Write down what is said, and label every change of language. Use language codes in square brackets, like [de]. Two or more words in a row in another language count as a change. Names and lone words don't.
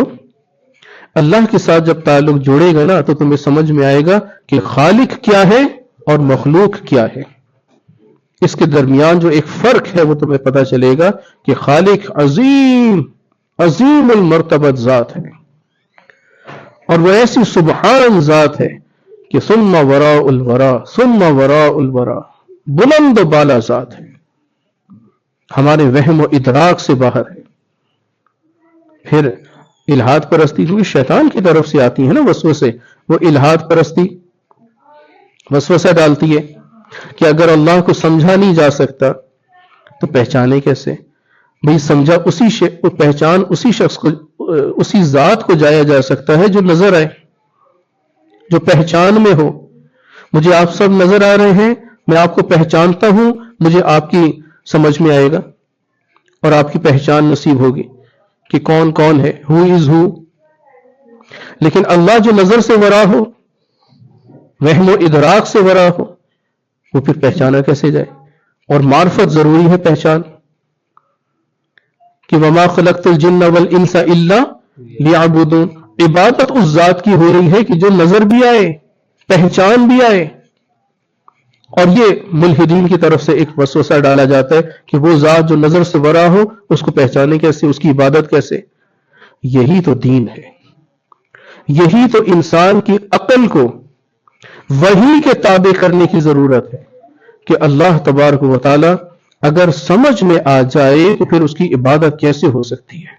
[ur] اللہ کے ساتھ جب تعلق جوڑے گا نا تو تمہیں سمجھ میں آئے گا کہ خالق کیا ہے اور مخلوق کیا ہے. اس کے درمیان جو ایک فرق ہے وہ تمہیں پتہ چلے گا کہ خالق عظیم المرتبت ذات ہے، اور وہ ایسی سبحان ذات ہے کہ [ar] ثم وراء الورا، [ur] بلند و بالا ذات ہے، ہمارے وہم و ادراک سے باہر ہے. پھر الہاد پرستی جو شیطان کی طرف سے آتی ہے نا، وسوسے، وہ الہاد پرستی وسوسہ ڈالتی ہے کہ اگر اللہ کو سمجھا نہیں جا سکتا تو پہچانے کیسے؟ بھئی سمجھا پہچان اسی شخص کو، اسی ذات کو جایا جا سکتا ہے جو نظر آئے، جو پہچان میں ہو. مجھے آپ سب نظر آ رہے ہیں، میں آپ کو پہچانتا ہوں، مجھے آپ کی سمجھ میں آئے گا اور آپ کی پہچان نصیب ہوگی کہ کون کون ہے، [en] who is who. [ur] لیکن اللہ جو نظر سے ورا ہو، وہم و ادراک سے ورا ہو، وہ پھر پہچانا کیسے جائے؟ اور معرفت ضروری ہے پہچان، کہ [ar] وما خلقت الجن والانس الا لیعبدون. [ur] عبادت اس ذات کی ہو رہی ہے کہ جو نظر بھی آئے، پہچان بھی آئے. اور یہ ملحدین کی طرف سے ایک وسوسہ ڈالا جاتا ہے کہ وہ ذات جو نظر سے ورا ہو اس کو پہچانے کیسے، اس کی عبادت کیسے؟ یہی تو دین ہے، یہی تو انسان کی عقل کو وحی کے تابع کرنے کی ضرورت ہے کہ اللہ تبارک و تعالی اگر سمجھ میں آ جائے تو پھر اس کی عبادت کیسے ہو سکتی ہے؟